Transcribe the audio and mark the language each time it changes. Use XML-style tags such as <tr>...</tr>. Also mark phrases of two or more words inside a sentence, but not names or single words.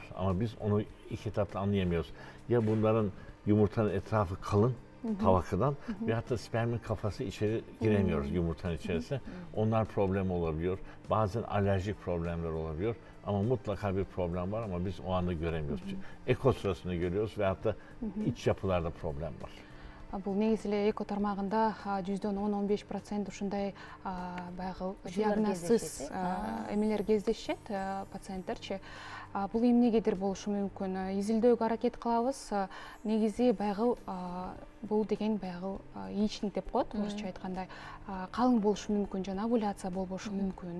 <tr>Ama biz onu ilk etapta anlayamıyoruz. Ya bunların yumurtanın etrafı kalın, tabakadan ve hatta spermin kafası içeri giremiyoruz yumurtanın içerisine. Onlar problem olabiliyor. Bazen alerjik problemler olabiliyor. Ama mutlaka bir problem var ama biz o anda göremiyoruz. Eko sırasında görüyoruz ve hatta iç yapılarda problem var.</tr> <ky>Бул негизи эле эко тармагында %10-15% ушундай баягы диагнозсыз эмелер кездешет, пациенттерчи. Бул эмнегедир болушу мүмкүн. Изилдөөгө аракет кылабыз. Негизи баягы бул деген баягы яичник деп коет, орусча айтканда, калың болушу мүмкүн, жана овуляция болбошу мүмкүн.</ky>